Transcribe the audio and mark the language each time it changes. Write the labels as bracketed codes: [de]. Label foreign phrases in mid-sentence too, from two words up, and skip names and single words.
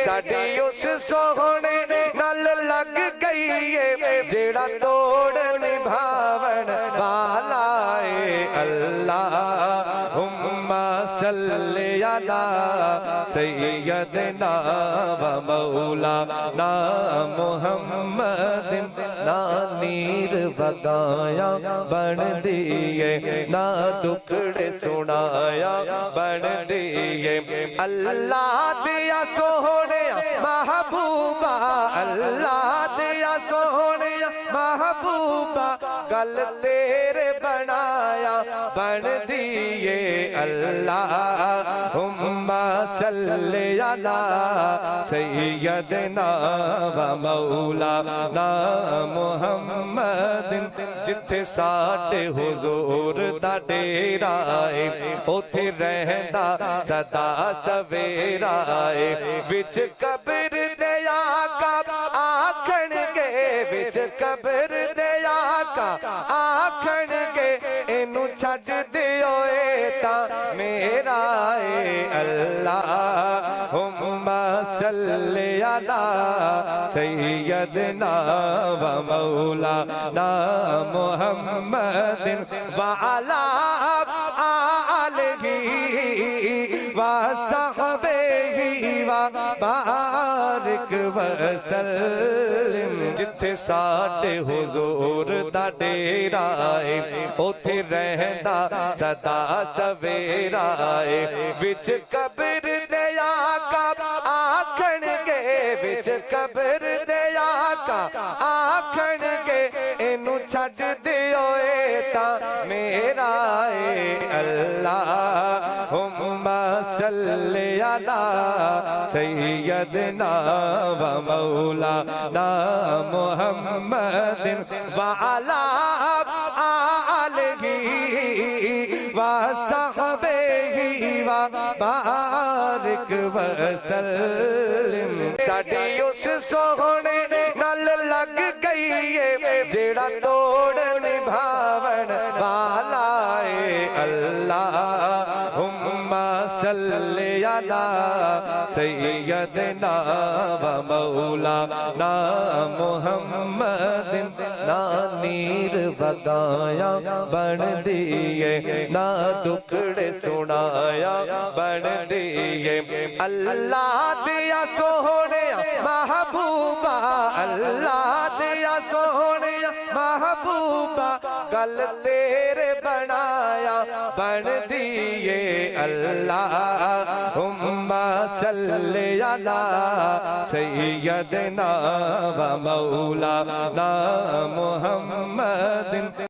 [pa] ਸਾਡੀ ਉਸ ਸੋਹਣੇ ਨਾਲ ਲੱਗ ਗਈ ਹੈ ਜਿਹੜਾ ਤੋੜ ਨਿਭਾਵਣ ਵਾਲਾ ਹੈ। [ar] اللهم صل على سيدنا ومولانا محمد. [pa] ਨਾ ਨੀਰ ਬਗਾਇਆ ਬਣ ਦਿਏ, ਨਾ ਦੁਖੜੇ ਸੁਣਾਇਆ ਬਣ ਦਿਏ। ਅੱਲਾਹ ਦਿਆ ਸੋਹਣੇ ਮਹਿਬੂਬਾ, ਅੱਲਾਹ ਦਿਆ ਸੋਹਣੇ ਮਹਿਬੂਬਾ, ਗੱਲ ਤੇਰੇ ਬਣਾਇਆ ਬਣ ਦਿਏ। [ar] اللهم صل على سيدنا ومولانا محمد. [pa] ਜਿੱਥੇ ਸਾਡੇ ਹਜ਼ੂਰ ਦਾ ਡੇਰਾ ਹੈ ਉੱਥੇ ਰਹਿੰਦਾ ਸਦਾ ਸਵੇਰਾ ਹੈ। ਵਿਚ ਕਬਰ ਦੇ ਆਕਾ ਆਖਣਗੇ, ਵਿਚ ਕਬਰ ਦੇ ਆਕਾ ਆਖਣਗੇ ਇਨੂ ਛੱਡ ਦਿਓ ਏ ਤਾਂ ਮੇਰਾ ਹੈ। [ar] اللهم صل على سيدنا ومولانا محمد وعلى آله وصحبه وبارك وسلم. [pa] ਜਿੱਥੇ ਸਾਡੇ ਹਜ਼ੂਰ ਦਾ ਡੇਰਾ ਹੈ ਉੱਥੇ ਰਹਿੰਦਾ ਸਦਾ ਸਵੇਰਾ ਹੈ। ਵਿਚ ਕਬਰ ਦੇ ਆਕਾ ਆਖਣਗੇ, ਵਿਚ ਕਬਰ ਦੇ ਆਕਾ ਆਖਣਗੇ ਇਨੂ ਛੱਡ ਦਿਓ ਏ ਤਾਂ ਮੇਰਾ ਹੈ। [ar] اللهم صل على سيدنا ومولانا محمد وعلى آله وصحبه وبارك وسلم. [pa] ਸਾਡੀ ਉਸ ਸੋਹਣੇ ਨਾਲ ਲੱਗ ਗਈ ਹੈ ਜਿਹੜਾ ਤੋੜ ਨਿਭਾਵਣ ਵਾਲਾ ਹੈ। [ar] اللهم صل على سيدنا ومولانا محمد. [pa] ਨਾ ਨੀਰ ਬਗਾਇਆ ਬਣ ਦਿਏ, ਨਾ ਦੁਖੜੇ ਸੁਣਾਇਆ ਬਣ ਦਿਏ। ਅੱਲਾਹ ਦਿਆ ਸੋਹਣੇ ਮਹਿਬੂਬਾ, ਅੱਲਾਹ ਦਿਆ ਸੋਹਣੇ ਮਹਿਬੂਬਾ, ਗੱਲ ਤੇਰੇ ਬਣਾਇਆ ਬਣ ਦਿਏ। [ar] اللهم صل على سيدنا ومولانا محمد.